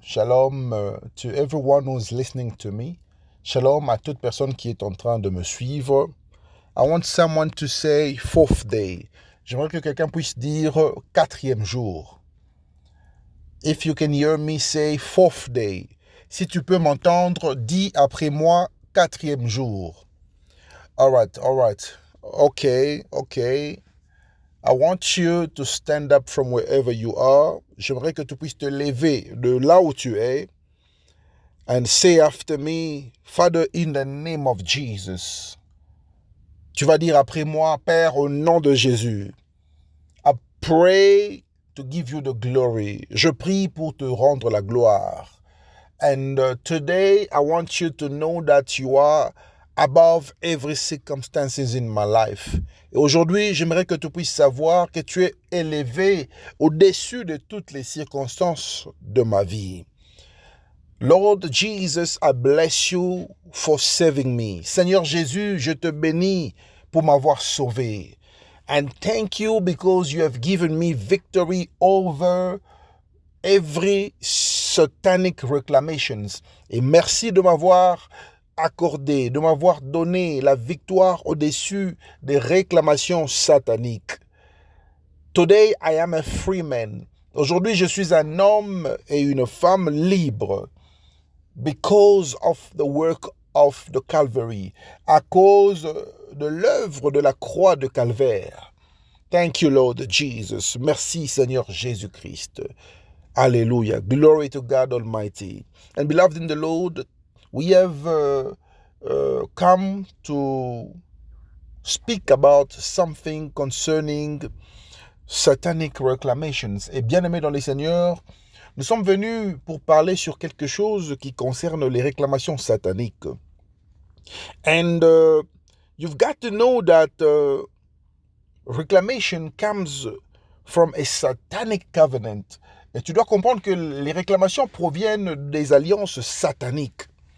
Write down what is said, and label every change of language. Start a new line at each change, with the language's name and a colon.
English: Shalom to everyone who's listening to me.
French: Shalom à toute personne qui est en train de me suivre.
English: I want someone to say fourth day.
French: J'aimerais que quelqu'un puisse dire quatrième jour.
English: If you can hear me, say fourth day.
French: Si tu peux m'entendre, dis après moi quatrième jour.
English: All right. Okay. I want you to stand up from wherever you are.
French: J'aimerais que tu puisses te lever de là où tu es
English: and say after me, Father, in the name of Jesus.
French: Tu vas dire après moi, Père, au nom de Jésus.
English: I pray to give you the glory.
French: Je prie pour te rendre la gloire.
English: And today, I want you to know that you are above every circumstances in my life.
French: Et aujourd'hui, j'aimerais que tu puisses savoir que tu es élevé au-dessus de toutes les circonstances de ma vie.
English: Lord Jesus, I bless you for saving me.
French: Seigneur Jésus, je te bénis pour m'avoir sauvé.
English: And thank you because you have given me victory over every satanic reclamations.
French: Et merci de m'avoir accordé, de m'avoir donné la victoire au-dessus des réclamations sataniques.
English: Today I am a free man.
French: Aujourd'hui, je suis un homme et une femme libre
English: because of the work of the Calvary,
French: à cause de l'œuvre de la croix de Calvaire.
English: Thank you, Lord Jesus.
French: Merci, Seigneur Jésus-Christ.
English: Hallelujah. Glory to God Almighty. And beloved in the Lord, we have come to speak about something concerning satanic reclamations.
French: Et bien aimés dans les Seigneurs, nous sommes venus pour parler sur quelque chose qui concerne les réclamations sataniques.
English: And you've got to know that reclamation comes from a satanic covenant.
French: Et tu dois comprendre que les réclamations proviennent des alliances sataniques.